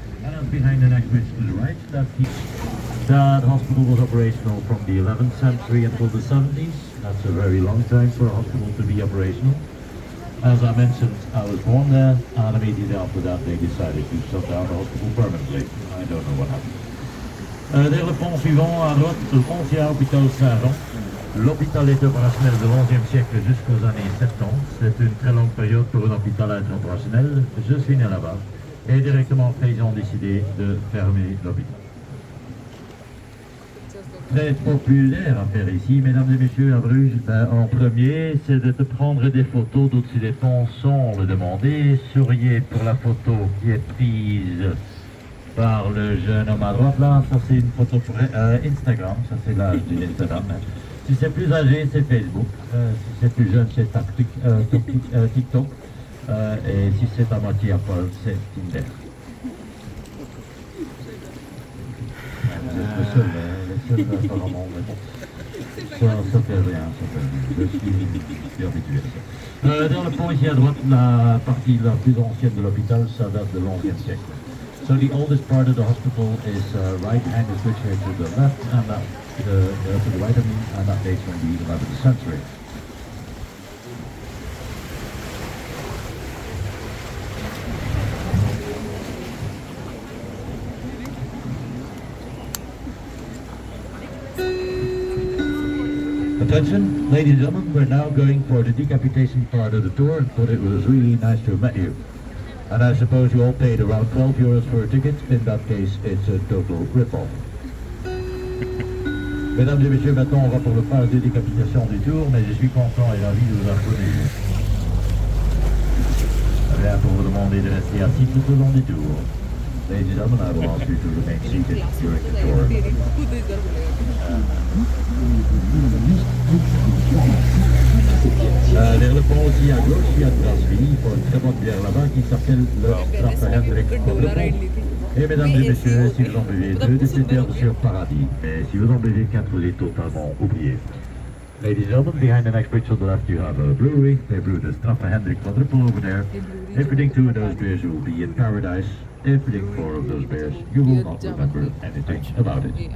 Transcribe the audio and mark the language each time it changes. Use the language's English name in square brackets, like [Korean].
[English] And that's behind the next bridge to the right. That hospital was operational from the 11th century until the 70s. That's a very long time for a hospital to be operational. As I mentioned, I was born there, and immediately after that they decided to shut down the hospital permanently. I don't know what happened. [French] Vers le pont suivant, à droite, le Foncia Hôpital Saint-Jean. L'hôpital est opérationnel de l'11e siècle jusqu'aux années 70. C'est une très longue période pour un hôpital à être opérationnel. Je suis né là-bas. Et directement après, ils ont décidé de fermer l'hôpital. Très populaire à faire ici, mesdames et messieurs, à Bruges. En premier, c'est de te prendre des photos d'au-dessus des ponts sans le demander. Souriez pour la photo qui est prise par le jeune homme à droite. Là, ça c'est une photo pour Instagram. Ça c'est l'âge de Instagram. Si c'est plus âgé, c'est Facebook. Si c'est plus jeune, c'est TikTok. Et si c'est à moitié à poil, c'est Tinder. Vous êtes le seul apparemment, mais bon. Ça fait rien, je suis habitué à ça. Dans le pont ici à droite, la partie la plus ancienne de l'hôpital, ça date de l'11e siècle. [English] So the oldest part of the hospital is right-handed switch here to the left, and that, to the right of me, and that dates from the 11th century. Attention, ladies and gentlemen, we're now going for the decapitation part of the tour, but it was really nice to have met you. And I suppose you all paid around 12 euros for a ticket. In that case, it's a total rip-off. [French] Mesdames et messieurs, maintenant on va pour le phase de décapitation du tour, mais je suis content et ravi de vous introduire. Rien pour vous demander de rester assis tout au long du tour. [English] Ladies and gentlemen, I will ask you to remain seated during the tour. [French] Vers le pont aussi à gauche, il y a de Brasserie, il faut une très bonne bière là-bas qui s'appelle le Traffelhendrik. Et mesdames et messieurs, si vous en buvez deux de ces bières sur Paradis, mais si vous en buvez quatre, vous êtes totalement oublié. [English] Ladies and gentlemen, behind the next bridge to the left you have a brewery. They brew the Straffelhendrik quadruple over there. If you drink two of those beers, you will be in paradise. If you drink four of those beers, you will not remember anything about it.